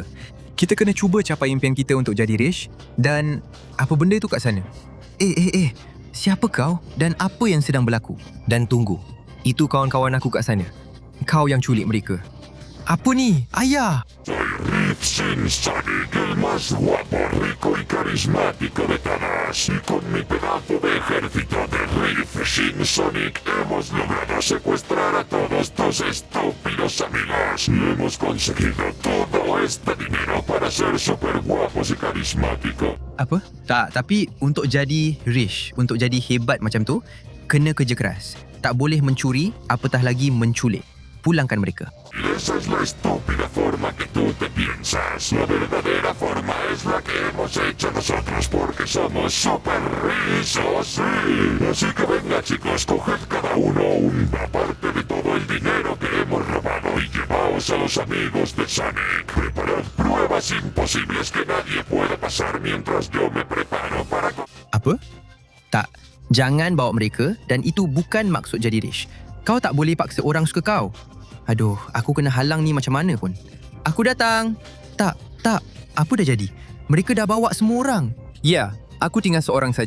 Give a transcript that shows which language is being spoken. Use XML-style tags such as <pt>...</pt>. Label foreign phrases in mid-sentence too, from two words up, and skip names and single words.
<ms>Kita kena cuba capai impian kita untuk jadi rich dan apa benda tu kat sana? Siapa kau dan apa yang sedang berlaku? Dan tunggu, itu kawan-kawan aku kat sana. Kau yang culik mereka. Apa ni? Ayah!</ms> <es>Shin Sonic, el más guapo, rico y carismático de todos. Y con mi pedazo de ejército de Riff Shin Sonic hemos logrado secuestrar a todos tus estúpidos amigos. Y hemos conseguido todo este dinero para ser super guapos y carismáticos.</es> <ms>Apa? Tak, tapi untuk jadi rich, untuk jadi hebat macam tu, kena kerja keras. Tak boleh mencuri, apatah lagi menculik. Pulangkan mereka.</ms> <es>Y esa es la estúpida forma que tú te piensas. La verdadera forma es la que hemos hecho nosotros porque somos super rizos, sí. Así que venga chicos, coged cada uno una parte de todo el dinero que hemos robado y llevaos a los amigos de Sonic. Preparad pruebas imposibles que nadie pueda pasar mientras yo me preparo para...</es> <ms>Apa? Tak, jangan bawa mereka dan itu bukan maksud jadi rich. Kau tak boleh paksa orang suka kau. Aduh, aku kena halang ni macam mana pun. Aku datang. Tak. Apa dah jadi? Mereka dah bawa semua orang. Ya, aku tinggal seorang saja.</ms>